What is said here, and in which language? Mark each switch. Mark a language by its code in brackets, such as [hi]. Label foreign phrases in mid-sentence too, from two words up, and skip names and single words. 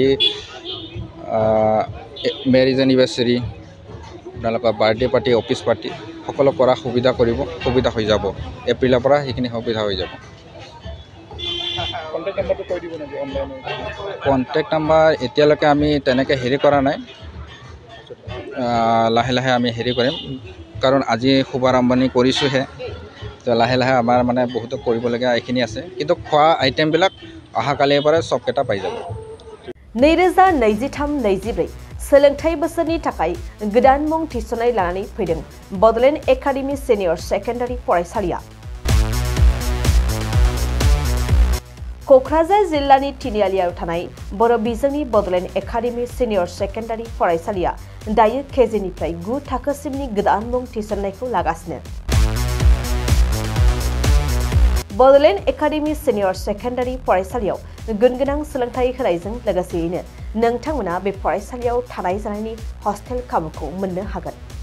[en] marriage anniversary [as] আপোনালোকৰ [en] birthday party office party [as] সকলো কৰা সুবিধা হৈ যাব এপ্ৰিলৰ পৰা সেইখিনি সুবিধা হৈ যাব [en] contact number [as] এতিয়ালৈকে আমি তেনেকৈ কৰা নাই লাহে লাহে আমি কৰিম কাৰণ আজি শুভাৰম্ভণি কৰিছোঁহে তো লাহে লাহে আমাৰ মানে বহুতো কৰিবলগীয়া এইখিনি আছে কিন্তু খোৱা আইটেমবিলাক অহাকালিৰ পৰা চবকেইটা পাই যাব [brx] 2023-24 सोलोंथाइ बोसोरनि थाखाय गोदान मुं थिसननाय लानानै फैदों बडलेण्ड एकाडेमि सिनियर सेकेन्डारि फरायसालिया क'क्राझार जिल्लानि तिनिआलियाव थानाय बर' बिजोंनि बडलेण्ड एकाडेमि सिनियर सेकेन्डारि फरायसालिया दायो केजिनिफ्राय 9 थाखोसिमनि गोदान मुं थिसननायखौ लागासिनो बडलेण्ड एकाडेमि सिनियर सेकेन्डारि फरायसालियाव गुनगोनां सोलोंथाइ होनायजों लोगोसेयैनो नोंथांमोना बे फरायसालियाव थानाय जानायनि हस्टेल खाबुखौ मोननो हागोन